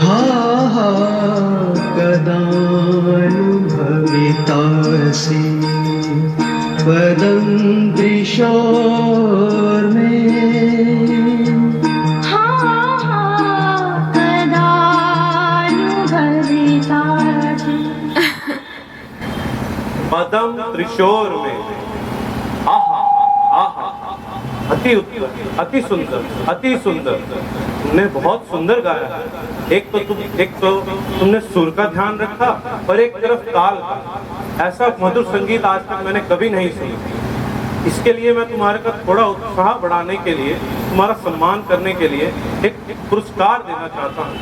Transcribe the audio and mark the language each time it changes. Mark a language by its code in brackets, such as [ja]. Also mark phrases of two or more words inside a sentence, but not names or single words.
[sa] हा हा कदानुभवितासि पदं त्रिशोर्मे हा हा कदानुभवितासि पदम त्रिशोर में। [hi] आहा आहा, अति उत्तम, अति सुंदर, अति सुंदर। तुमने बहुत सुंदर गाया है। एक तो तुमने सुर का ध्यान रखा और एक तरफ ताल का। ऐसा मधुर संगीत आज तक मैंने कभी नहीं सुना। इसके लिए मैं तुम्हारे का थोड़ा उत्साह बढ़ाने के लिए, तुम्हारा सम्मान करने के लिए एक पुरस्कार देना चाहता हूँ।